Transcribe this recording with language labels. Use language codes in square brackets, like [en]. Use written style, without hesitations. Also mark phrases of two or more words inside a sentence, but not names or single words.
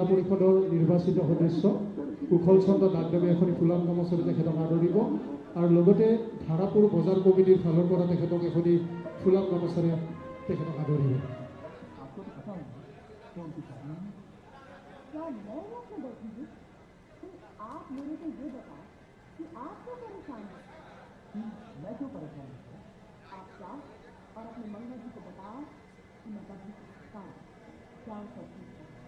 [as] পৰিষদৰ নিৰ্বাচিত সদস্য কুশল চন্দ্ৰ দাসদেৱে এখনি ফুলাম গামোচাৰে তেখেতক আদৰিব আৰু লগতে ধাৰাপুৰ বজাৰ কমিটিৰ ফালৰ পৰা তেখেতক এখনি ফুলাম গামোচাৰে তেখেতক আদৰিব। [hi] और अपने मंगल जी को बताओ कि मैं कभी क्या करती हूँ।